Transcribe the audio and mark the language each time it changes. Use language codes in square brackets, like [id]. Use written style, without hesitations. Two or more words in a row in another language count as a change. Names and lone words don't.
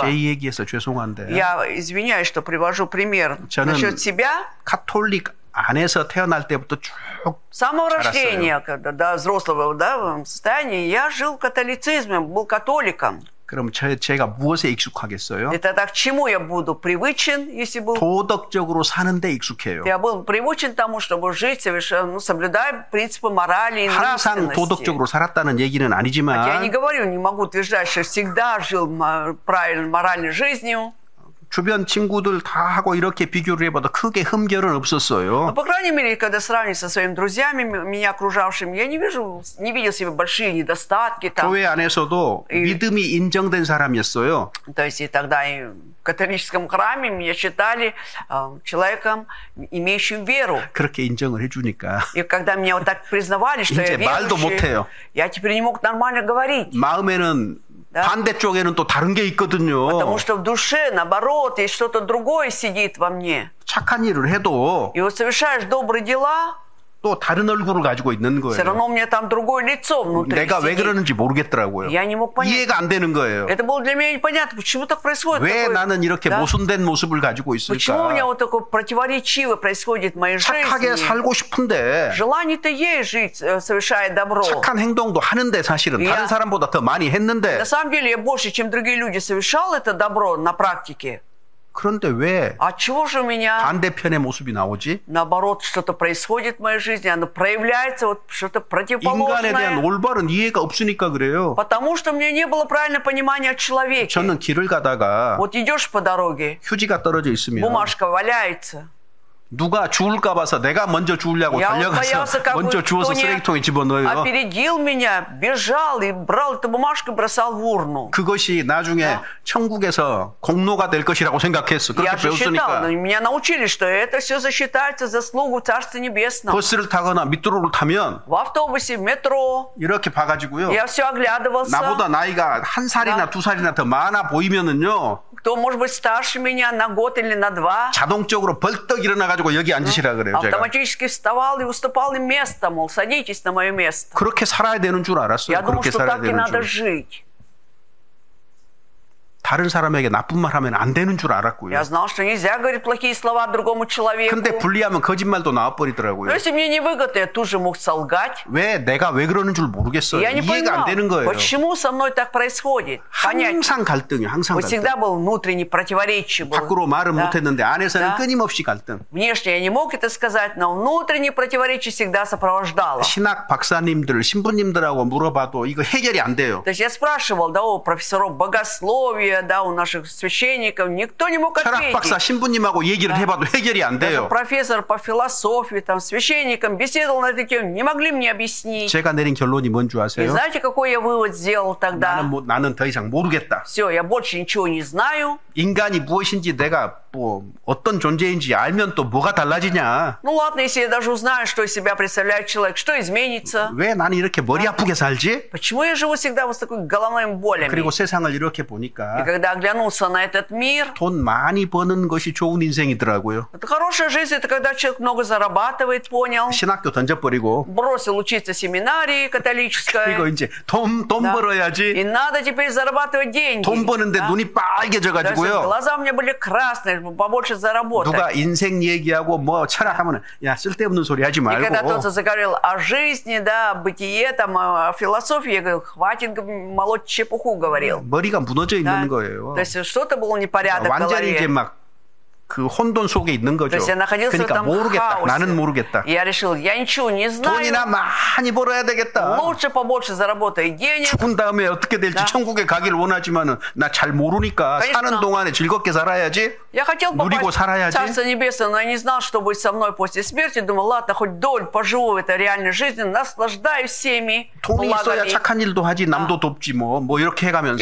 [ko] 제 얘기해서 죄송한데 [ru] Я извиняюсь, что привожу пример [ko] 저는 [ru] насчет себя. [ko] 카톨릭 안에서 태어날 때부터 쭉 [ru] С самого [ko] 잘했어요. [ru] рождения, когда до взрослого, да, состояния, я жил в католицизме, был католиком. [ko] 그럼 제가 무엇에 익숙하겠어요? [ru] И тогда к чему я буду привычен, если был? [ko] 도덕적으로 사는데 익숙해요. [ru] Я был привычен тому, чтобы жить совершенно, ну, соблюдая принципы морали и [ko] 항상 [ru] нравственности. [ko] 도덕적으로 살았다는 얘기는 [ru] Я не [ko] 아니지만 [ru] говорю, не могу утверждать, что всегда жил правильной, моральной жизнью. [ko] 주변 친구들 다 하고 이렇게 비교를 해봐도 크게 흠결은 [ru] Но, [ko] 없었어요. [ru] по крайней мере, когда сравниваю со своими друзьями, меня окружавшими, я не видел себе большие недостатки там. [ko] 교회 안에서도 믿음이 인정된 사람이었어요. [ru] То есть и тогда и в католическом храме меня считали человеком, имеющим веру. [ko] 그렇게 인정을 해주니까 [ru] И когда меня вот так признавали, что [ko] 이제 [ru] я [ko] 말도 [ru] верующий, [ko] 못해요. [ru] я теперь не мог нормально говорить. [ko] 마음에는 [ru] Да. [ko] 반대쪽에는 또 다른 게 있거든요. [ru] Потому что в душе, наоборот, есть что-то другое сидит во мне. [ko] 착한 일을 해도 [ru] И вот совершаешь добрые дела, [ko] 또 다른 얼굴을 가지고 있는 [ru] все [ko] 거예요. [ru] равно у меня там другое лицо внутри [ko] 내가 왜 [ru] сидит. [ko] 그러는지 모르겠더라고요. [ru] Я не мог понять. [ko] 이해가 안 되는 거예요. [ru] Это было для меня непонятно, почему так происходит. [ko] 왜 [ru] такое, [ko] 나는 이렇게 [ru] да? [ko] 모순된 모습을 가지고 [ru] Почему у меня [ko] 있을까? [ru] вот такое противоречивое происходит в моей [ko] 착하게 [ru] жизни? [ko] 살고 싶은데 [ru] Желание-то есть жить, совершая добро. [ko] 착한 행동도 하는데 사실은 다른 사람보다 더 많이 했는데 [ru] На самом деле я больше, чем другие люди, совершал это добро на практике. [ko] 그런데 왜 [ru] А чего же у меня, [ko] 반대편의 모습이 나오지? [ru] наоборот, что-то происходит в моей жизни, оно проявляется, вот что-то [ko] 인간에 대한 [ru] противоположное? [ko] 올바른 이해가 없으니까 그래요. [ru] Потому что у меня не было правильного понимания о человеке. [ko] 저는 길을 가다가 [ru] Вот идешь по дороге, [ko] 휴지가 떨어져 있으면 [ru] бумажка валяется. [ko] 누가 주울까 봐서 내가 먼저 주우려고 [ru] Я вот боялся, [ko] 달려가서 [ru] как бы [ko] 먼저 주워서 [ru] кто не [ko] 쓰레기통에 집어넣어요. [ru] опередил меня, бежал и брал эту бумажку и бросал в урну. [ko] 그것이 나중에 천국에서 공로가 될 것이라고 생각했어. 그렇게 [ru] Я же считал, [ko] 배웠으니까. [ru] но меня научили, что это все засчитается заслугу Царства Небесного. [ko] 버스를 타거나 미트로를 타면 [ru] В автобусе, в метро. [ko] 이렇게 봐가지고요. [ru] Я все оглядывался. [ko] 나보다 나이가 한 살이나 두 살이나 더 많아 보이면은요. [ru] Кто может быть старше меня на год или на два. [ko] 자동적으로 벌떡 일어나가지고 여기 앉으시라 그래요. 제가. [ru] Автоматически вставал и уступал им место, мол, садитесь на мое место. [ko] 그렇게 살아야 되는 줄 알았어요. [ru] Я думал, [ko] 그렇게 [ru] что [ko] 살아야 [ru] так и [ko] 되는 [ru] надо [ko] 줄. [ru] жить. [ko] 다른 사람에게 나쁜 말 하면 안 되는 줄 알았고요. [ru] Я знал, что нельзя говорить плохие слова другому человеку. [ko] 근데 불리하면 거짓말도 [ru] Но [ko] 나와버리더라고요. [ru] если мне невыгодно, я тут же мог солгать. [ko] 내가 왜 그러는 줄 모르겠어요. [ru] Я не [ko] 이해가 안 되는 [ru] понимал, [ko] 거예요. [ru] почему со мной так происходит. Понять. [ko] 항상 갈등이에요. 항상 [ru] Вот [ko] 갈등. [ru] всегда был внутренний противоречие. [ko] 밖으로 말은 [ru] Да. [ko] 못했는데 안에서는 [ru] Да. [ko] 끊임없이 갈등. [ru] Внешне я не мог это сказать, но внутреннее противоречие всегда сопровождало. [ko] 신학 박사님들, 신부님들하고 물어봐도 이거 해결이 안 돼요. [ru] То есть я спрашивал, да, у профессоров богословия, да, у наших священников, никто не мог [ko] 철학 박사 [ru] ответить. [ko] 신부님하고 얘기를 해봐도 해결이 안 [ru] Даже [ko] 돼요. [ru] профессор по философии, там, священникам беседовал на эту тему, не могли мне объяснить. [ko] 제가 내린 결론이 뭔 줄 [ru] И [ko] 아세요? [ru] знаете, какой я вывод сделал тогда? [ko] 나는 더 이상 모르겠다. [ru] Все, я больше ничего не знаю. [ko] 인간이 무엇인지 내가 어떤 존재인지 알면 또 뭐가 달라지냐? [ru] Ну ладно, если я даже узнаю, что из себя представляет человек, что изменится? [ko] 왜 나는 이렇게 머리 아프게 살지? [ru] Почему я живу всегда вот с такой головными болями? [ko] 그리고 세상을 이렇게 [ru] И [ko] 보니까 [ru] когда оглянулся на этот мир, [ko] 돈 많이 버는 것이 좋은 인생이더라고요. [ru] это хорошая жизнь, это когда человек много зарабатывает, понял, [ko] 신학교 던져버리고 [ru] бросил учиться в семинарии [ko] 그리고 [ru] католической, [ko] 이제 돈 [ru] да. И [ko] 벌어야지. [ru] надо теперь зарабатывать деньги. [ko] 돈 버는데 [ru] да. [ko] 눈이 [ru] То есть [ko] 빨개져가지고요. [ru] глаза у меня были красные, побольше заработать. [ko] 누가 인생 얘기하고 뭐 철학하면 야 쓸데없는 소리 하지 [ru] И когда [ko] 말고 [ru] кто-то заговорил о жизни, да, о бытие, там, о философии, я говорю, хватит молоть чепуху, говорил. [ko] 머리가 무너져 [ru] Да. [ko] 있는 거예요. [ru] То есть что-то был непорядок в [ko] 완전히 이제 [ru] голове. [ko] 막 그 혼돈 속에 있는 [ru] То [ko] 거죠. [ru] есть я находился в [ko] 그러니까 [ru] этом [ko] 모르겠다. [ru] хаосе. [ko] 나는 모르겠다. [ru] И я решил, я ничего не [ko] 돈이나 [ru] знаю. [ko] 많이 벌어야 되겠다. [ru] Лучше побольше заработай денег. [ko] 죽은 다음에 어떻게 될지 [ru] Да. [ko] 천국에 가길 원하지만은 나 잘 모르니까 [ru] Конечно. [ko] 사는 동안에 즐겁게 살아야지. [ru] Я хотел [ko] 누리고 [ru] попасть [ko] 살아야지. [ru] в Царство Небесное, но я не знал, что будет со мной после смерти. Думал, ладно, хоть доль поживу в этой реальной жизни, наслаждаюсь всеми [ko] 돈이 있어야 [ru] благами. [ko] 착한 일도 하지 남도 돕지 뭐 이렇게 해가면서